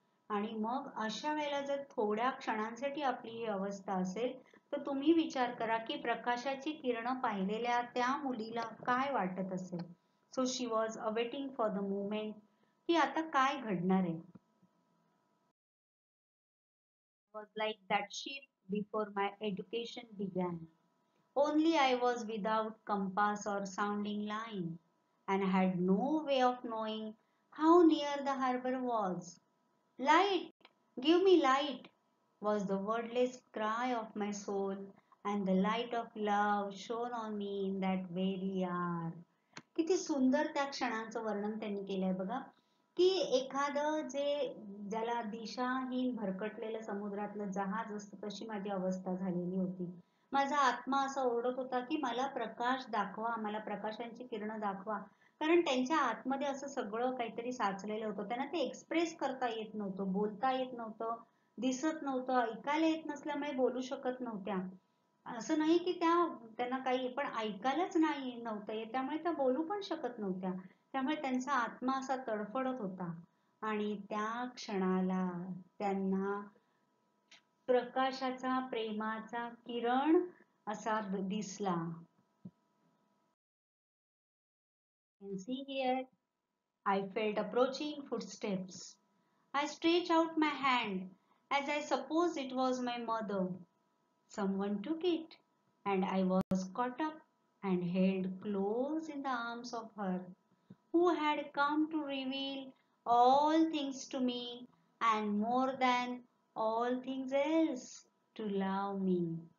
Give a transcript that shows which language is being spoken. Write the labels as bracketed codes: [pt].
[mr] आणि मग अशा वेळेला जर थोड्या क्षणांसाठी आपली ही अवस्था असेल, तर तुम्ही विचार करा की प्रकाशाची किरणं पाहिलेल्या त्या मुलीला काय वाटत असेल. [en] so she was awaiting for the moment [mr] की आता काय घडणार आहे. [en] Was like that sheep before my education began. Only I was without compass or sounding line, and had no way of knowing how near the harbor was. Light! Give me light! Was the wordless cry of my soul, and the light of love shone on me in that very hour. [mr] किती सुंदर त्या क्षणांचं वर्णन त्यांनी केलंय बघा. की एखादं ज्याला दिशाहीन भरकटलेलं समुद्रातलं जहाज असतं तशी माझी अवस्था झालेली होती. माझा आत्मा असा ओरडत होता की मला प्रकाश दाखवा, मला प्रकाशांची किरणं दाखवा. कारण त्यांच्या आतमध्ये असं सगळं काहीतरी साचलेलं होतं. त्यांना ते एक्सप्रेस करता येत नव्हतं, बोलता येत नव्हतं, दिसत नव्हतं, ऐकायला येत नसल्यामुळे बोलू शकत नव्हत्या. असं नाही की त्यांना काही, पण ऐकायलाच नाही नव्हतं येत, त्यामुळे त्या बोलू पण शकत नव्हत्या. त्यामुळे त्यांचा आत्मा असा तडफडत होता. आणि त्या क्षणाला त्यांना प्रकाशाचा, प्रेमाचा किरण असा दिसला. [en] You see here, I felt approaching footsteps. I stretched out my hand, as I supposed it was my mother. Someone took it, and I was caught up and held close in the arms of her who had come to reveal all things to me, and more than all things else, to love me.